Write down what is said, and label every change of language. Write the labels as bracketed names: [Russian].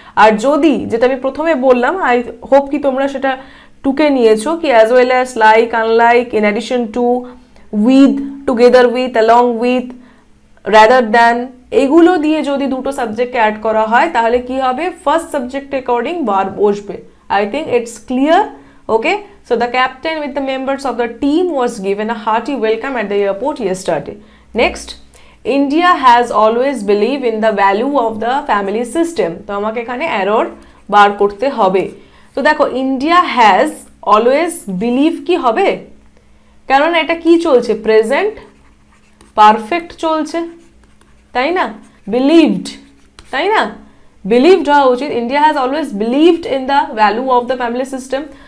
[Bangla] আর যদি, যেটা আমি প্রথমে বললাম, আই হোপ কি তোমরা সেটা টুকে নিয়েছো, কি as well as, like, unlike, in addition to, with, together with, along with, rather than, এগুলো দিয়ে যদি দুটো সাবজেক্টকে অ্যাড করা হয় তাহলে কি হবে, ফার্স্ট সাবজেক্ট অ্যাকর্ডিং ভার্ব বসবে। I think it's clear, [English] okay, so the captain with the members of the team was given a hearty welcome at the airport yesterday. Next, India has always believed in the value of the family system. [Bangla] তো আমাকে এখানে error বার করতে হবে। তো দেখো, [English] India has always believe [Bangla] কি হবে, কারণ এটা কি চলছে, [English] present perfect চলছে, [Bangla] তাই না, [English] believed, তাই না, believed [Bangla] হওয়া উচিত, [English] India has always believed in the value of the family system.